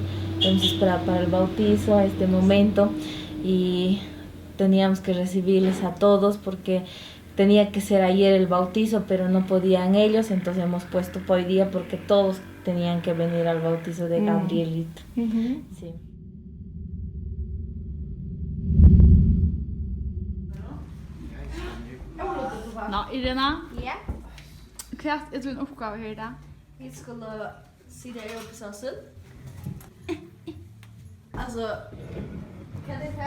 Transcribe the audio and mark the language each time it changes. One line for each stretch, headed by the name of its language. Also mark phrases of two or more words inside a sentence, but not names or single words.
Spanish: Hemos esperado para el bautizo, este momento, y teníamos que recibirles a todos porque tenía que ser ayer el bautizo, pero no podían ellos, entonces hemos puesto para hoy día porque todos tenían que venir al bautizo de Gabrielito. Sí.
Norwegian: Nå, Irina, Ja, hva er din oppgave her da? vi skulle si det i oppsatsen. Altså, hva er det her?